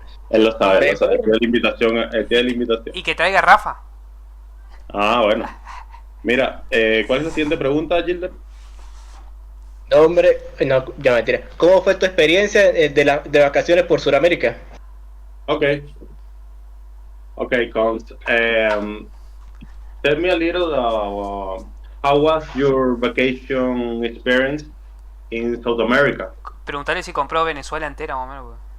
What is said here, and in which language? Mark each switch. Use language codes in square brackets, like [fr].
[es] Él lo sabe, tiene la invitación, tiene la invitación. Y que traiga a Rafa. Ah, bueno. Mira, ¿cuál es la siguiente pregunta, Gilder? No, hombre, no, ya mentira. ¿Cómo fue tu experiencia de vacaciones por Sudamérica? Okay, Cons. [en] Tell me a little, how was your vacation experience in South America? [es] Preguntarle si compró Venezuela entera, más o menos, boludo.